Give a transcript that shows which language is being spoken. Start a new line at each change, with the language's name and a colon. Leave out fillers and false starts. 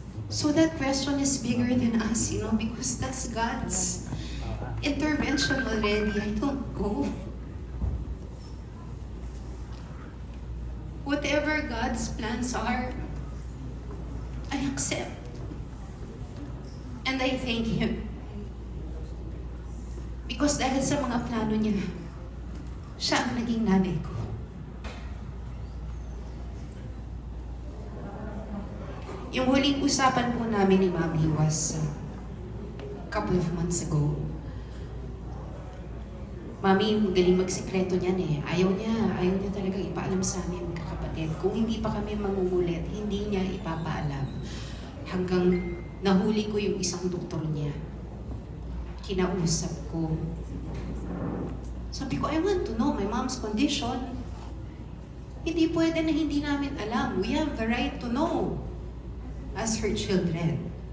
English: So that question is bigger than us, because that's God's intervention already. I don't go. Whatever God's plans are, I accept. And I thank Him.
Filipino: Because dahil sa mga plano niya, siya ang naging nanay ko. Yung huling usapan po namin ni Mami was a couple of months ago. Mami, galing magsikreto niyan eh. Ayaw niya talaga ipaalam sa amin, magkakapatid. Kung hindi pa kami mangungulit, hindi niya ipapaalam. Hanggang nahuli ko yung isang doktor niya. Kinausap ko. Sabi ko,
English: I want to know my mom's condition.
Filipino: Hindi pwede na hindi namin alam.
English: We have the right to know as her children.